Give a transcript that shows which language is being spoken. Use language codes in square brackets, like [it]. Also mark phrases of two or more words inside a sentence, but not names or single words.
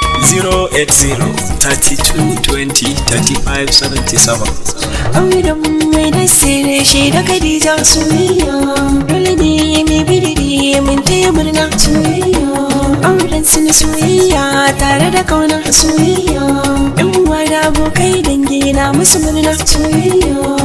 [en] Zero eight zero, thirty-two, twenty, thirty-five, seventy-seven. [ha] Auren mai da sirri shi da Khadija soyayya, dole ne mai bidiri mun taya murna soyayya. Auren su na soyayya tare da kauna soyayya, yan uwa da abokai dangi na musu murna soyayya.